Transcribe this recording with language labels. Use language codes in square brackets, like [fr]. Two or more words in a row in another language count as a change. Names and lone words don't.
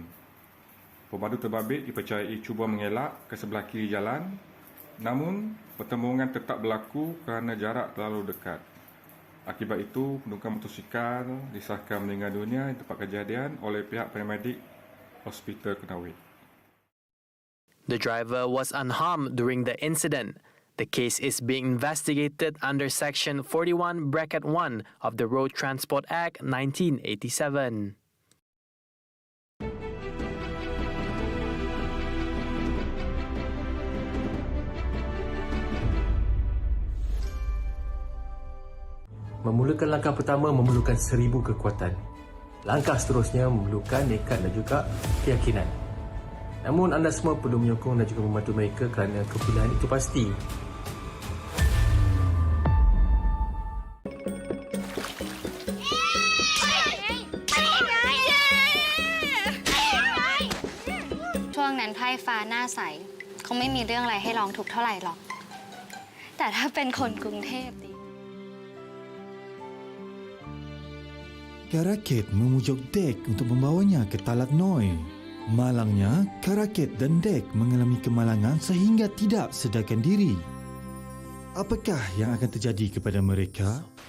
[ms] Pemandu terbabit dipercayai cuba mengelak ke sebelah kiri jalan, namun pertembungan tetap berlaku kerana jarak terlalu dekat. Akibat itu, penunggang motosikal disahkan meninggal dunia di tempat kejadian oleh pihak paramedik Hospital Kenawit. [en] The driver was unharmed during the incident. The case is being investigated under Section 41(1) of the Road Transport Act 1987. [ms] Memulakan langkah pertama memerlukan 1000 kekuatan. Langkah seterusnya memerlukan nekat dan juga keyakinan. Namun anda semua perlu menyokong dan juga membantu mereka kerana kepilihan itu pasti. [th] ช่วงนั้นไพร่ฟ้าหน้าใสคงไม่มีเรื่องอะไรให้ร้องทุกข์เท่าไหร่หรอก แต่ถ้าเป็นคนกรุงเทพดิ [ms] Karaket memujuk dek untuk membawanya ke Talat Noi. Malangnya, karaket dan dek mengalami kemalangan sehingga tidak sedarkan diri. Apakah yang akan terjadi kepada mereka?